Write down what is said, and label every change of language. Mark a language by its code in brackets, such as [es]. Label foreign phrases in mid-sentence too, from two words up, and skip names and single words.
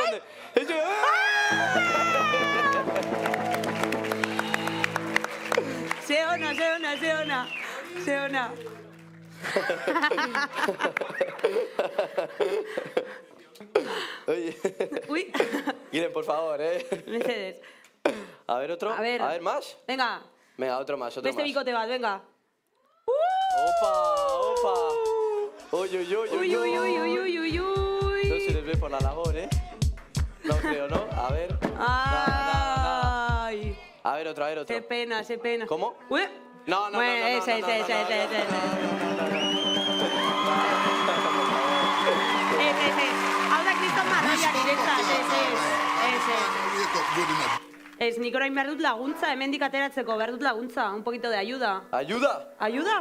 [es] Seona. Oye. Uy. Guillen, por favor, Mercedes. A ver, otro. A ver, más. Venga. Venga, otro más. [eu] Beste bicote bat, venga. [es] Opa. Uy. No se les ve por la labor, ¿eh? No creo, ¿no? A ver. Ay. A ver, otro. Qué pena. ¿Cómo? Uy. No. Ese. [eu] Hau da Kriston marroiak iretzat, ese. Ez, nik orain behar dut laguntza, hemendik ateratzeko, behar dut laguntza, [es] un poquito de ayuda. ¿Ayuda? ¿Ayuda?